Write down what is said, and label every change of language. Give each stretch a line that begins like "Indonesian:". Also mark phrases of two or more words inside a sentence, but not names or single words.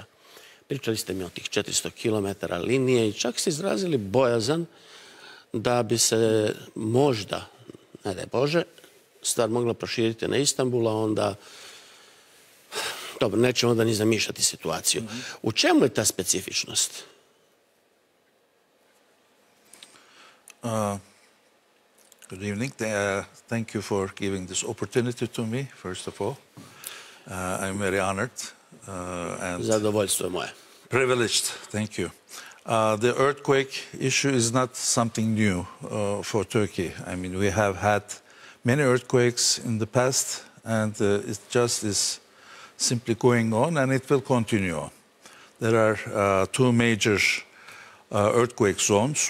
Croatian: Pričali ste mi o tih 400 km linije i čak ste izrazili bojazan da bi se možda, ne daj Bože, stvar mogla proširiti na Istanbul, a onda, dobro, nećemo onda ni zamišljati situaciju. U čemu je ta specifičnost?
English: Good evening. Thank you for giving this opportunity to me, first of all. I'm very honored.
Croatian: Zadovoljstvo je moje.
English: Privileged, thank you. The earthquake issue is not something new for Turkey. I mean, we have had many earthquakes in the past, and it just is simply going on, and it will continue on. There are two major earthquake zones.